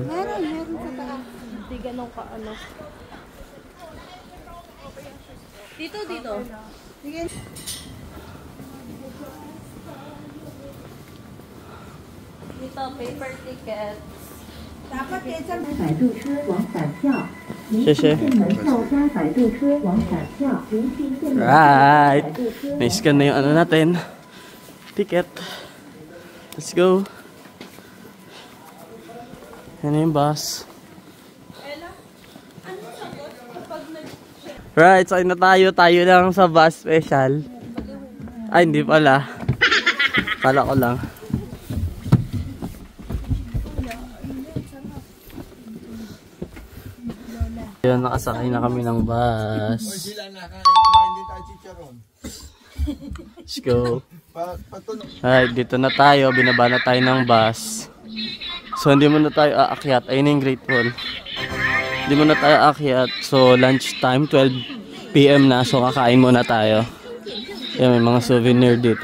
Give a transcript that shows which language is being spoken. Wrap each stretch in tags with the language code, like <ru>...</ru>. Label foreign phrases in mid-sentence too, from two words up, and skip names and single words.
<tl>Meron sa taas. Hindi ganun ka ano. Dito. Sige. Dito,</tl> <en>paper ticket.</en> <tl>Dapat kaysa</tl> <zh>摆渡车往返票，您谢谢进门票加摆渡车往返票，您进进门 Right. 摆渡车。</zh> <tl>Na-scan na yung ano natin.</tl> <en>Ticket. Let's go.</en> <tl>Yan na yung bus. Right, sakay na tayo. Tayo lang sa</tl> <en>bus special.</en> <tl>Ay, hindi pala. Kala ko lang. Yun, nakasakay na kami ng bus. Sila nakain din tayo chicharon.</tl> <en>Let's go.</en> <tl>Patunog. Alright, dito na tayo. Binaba na tayo ng bus. So, hindi mo na tayo aakyat. Ayun na yung Great Wall. Hindi mo na tayo aakyat. So,</tl> <en>lunch time,</en> <tl>12 PM na. So, kakain muna tayo. Yan, may mga souvenir dito.</tl>